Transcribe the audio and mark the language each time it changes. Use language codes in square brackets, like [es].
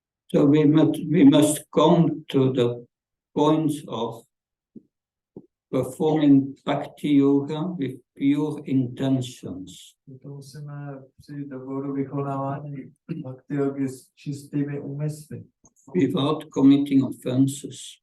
[en] So we must come to the point of performing bhakti yoga with pure intentions. [cs] To musíme přijít do bodu vykonávání bhakti jogy s čistými úmysly. [en] Without committing offenses.